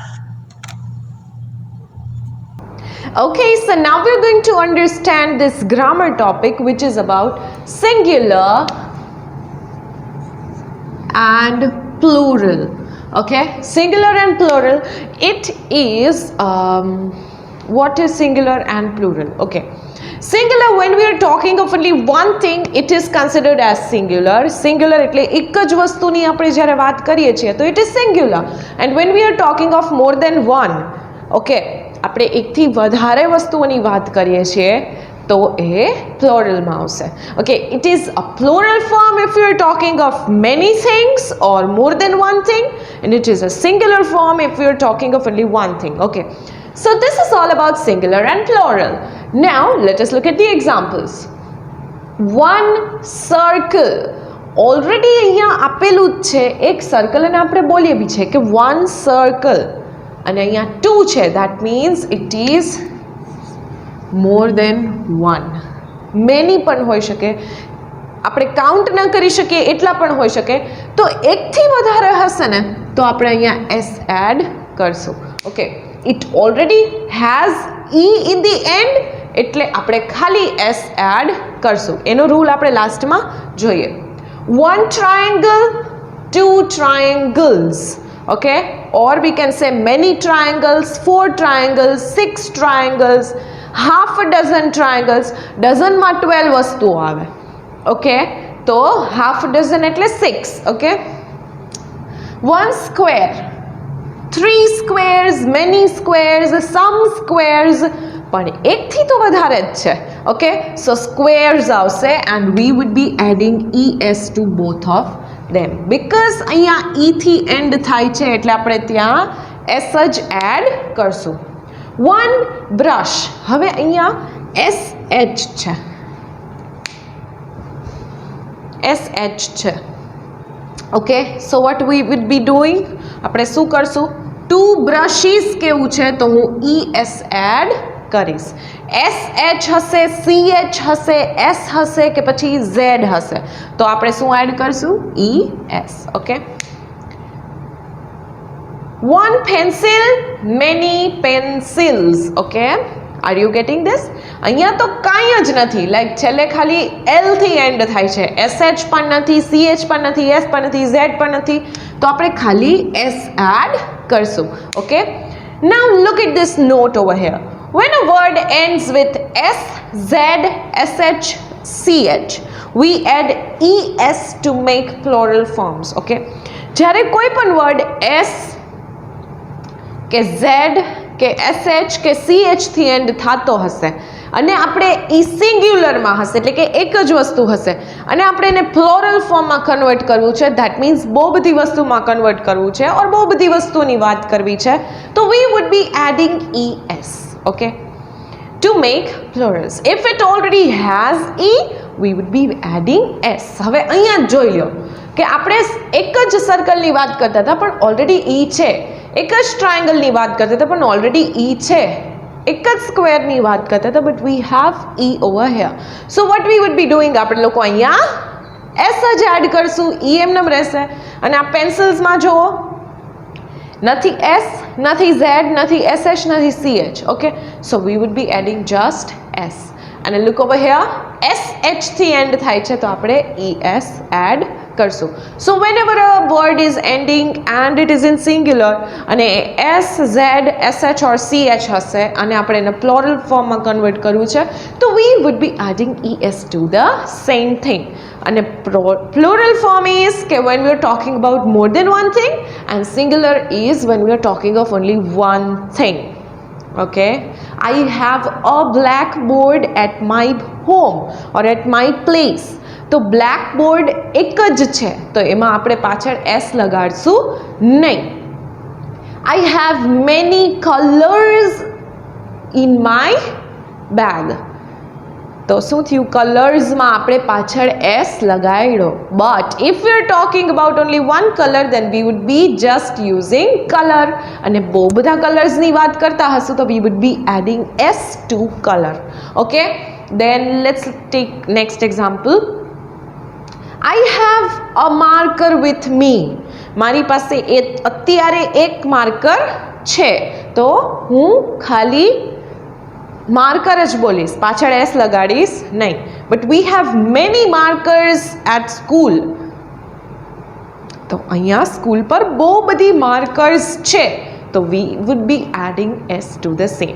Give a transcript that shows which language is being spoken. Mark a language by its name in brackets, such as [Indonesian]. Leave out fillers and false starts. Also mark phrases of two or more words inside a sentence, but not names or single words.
[English] Okay, so now we're going to understand this grammar topic, which is about singular and plural. Okay, singular and plural. It is what is singular and plural? Okay, singular, when we are talking of only one thing, it is considered as singular. [Gujarati] Singular એટલે એક જ વસ્તુની આપણે જ્યારે વાત કરીએ છીએ તો [English] it is singular. And when we are talking of more than one, [Gujarati] okay, આપણે એકથી વધારે વસ્તુઓની વાત કરીએ છીએ તો એ પ્લોરલમાં આવશે. [English] Okay, it is a plural form if you are talking of many things or more than one thing, and it is a singular form if you are talking of only one thing. Okay, so this is all about singular and plural. Now let us look at the examples. One circle. [Gujarati] Already અહીંયા આપેલું જ છે એક સર્કલ, અને આપણે બોલીએ બી છે કે [English] one circle. [Gujarati] અને અહીંયા 2 છે, [English] that means it is more than one. [Gujarati] many પણ હોઈ શકે, આપણે કાઉન્ટ ન કરી શકીએ એટલા પણ હોઈ શકે. તો એકથી વધારે હશે ને તો આપણે અહીંયા s એડ કરશું. ઓકે, [English] it already has e in the end, [Gujarati] એટલે આપણે ખાલી s એડ કરશું. એનો રૂલ આપણે લાસ્ટમાં જોઈએ. [English] one triangle, two triangles. Okay, or we can say many triangles, 4 triangles, 6 triangles, half a dozen triangles. [Gujarati] dozen માં 12 વસ્તુઓ આવે. ઓકે, તો [English] half a dozen [Gujarati] એટલે 6. ઓકે, [English] one square, 3 squares, many squares, some squares, [Gujarati] પણ એકથી તો વધારે જ છે. [English] Okay, so squares [Gujarati] આવશે [English] and we would be adding ES to both of them because [Gujarati] અહીંયા થી એન્ડ થાય છે એટલે આપણે ત્યાં S જ એડ કરશું. 1 બ્રશ, હવે અહીંયા SH છે, SH છે. [English] Okay, so what we would be doing, [Gujarati] આપણે શું કરશું, 2 બ્રશીસ કેવું છે તો હું ES એડ કરીશ. SH હશે, CH હશે, S હશે કે પછી Z હશે તો આપણે શું એડ કરશું, ES. [English] ઓકે, 1 pencil, many pencils. Okay, are you getting this? [Gujarati] અહીંયા તો કાંઈ જ નથી, લાઈક છેલ્લે ખાલી L થી એન્ડ થાય છે, SH પણ નથી, CH પણ નથી, S પણ નથી, Z પણ નથી તો આપણે ખાલી S એડ કરશું. ઓકે, [English] now look at this note over here. When a word ends with S, Z, SH, CH, we add ES to make plural forms. [Gujarati] Okay, જ્યારે કોઈ પણ વર્ડ S કે Z કે SH કે CH થી એન્ડ થતો હશે અને આપણે સિંગ્યુલરમાં હશે એટલે કે એક જ વસ્તુ હશે અને આપણે એને પ્લોરલ ફોર્મમાં કન્વર્ટ કરવું છે, [English] that means [Gujarati] બહુ બધી વસ્તુમાં કન્વર્ટ કરવું છે ઓર બહુ બધી વસ્તુની વાત કરવી છે તો [English] we would be adding ES. Okay, to make plurals. If it already has E, we would be adding S. [Gujarati] હવે અહીંયા જોઈ લો કે આપણે એક જ સર્કલની વાત કરતા હતા પણ ઓલરેડી E છે, એક જ ટ્રાયંગલની વાત કરતા હતા પણ ઓલરેડી E છે, એક જ સ્ક્વેરની વાત કરતા હતા [English] But we have E over here. So what we would be doing, [Gujarati] આપણે લોકો અહીંયા S જ એડ કરશું, E એમનેમ રહેશે અને આ પેન્સિલ્સમાં જુઓ [English] nothing S, nothing Z, nothing SH, nothing CH. Okay, so we would be adding just S. [Gujarati] And look over here, SH થી end થાય છે તો આપણે ES add કરશું. [English] So whenever a word is ending and it is in singular [Gujarati] અને S, Z, SH or CH હશે અને આપણે એને [English] plural form [Gujarati] માં convert કરવું છે તો [English] we would be adding ES to the same thing. And a plural form is when we are talking about more than one thing and singular is when we are talking of only one thing. Okay, I have a blackboard at my home or at my place. [Gujarati] તો blackboard એક જ છે તો એમાં આપણે પાછળ S લગાડશું નહીં. [English] I have many colors in my bag. [Gujarati] તો શું થયું, કલર્સમાં આપણે પાછળ S લગાડ્યો. [English] But if we are talking about only one color then we would be just using color [Gujarati] અને બહુ બધા કલર્સની વાત કરતા હશું તો [English] we would be adding S to color. Okay, then let's take next example. I have a marker with me. [Gujarati] મારી પાસે અત્યારે એક માર્કર છે તો હું ખાલી માર્કર જ બોલીશ, પાછળ S લગાડીશ નહીં. [English] But we have many markers at school [Gujarati] તો અહીંયા સ્કૂલ પર બહુ બધી માર્કર્સ છે તો [English] we would be adding S to the same.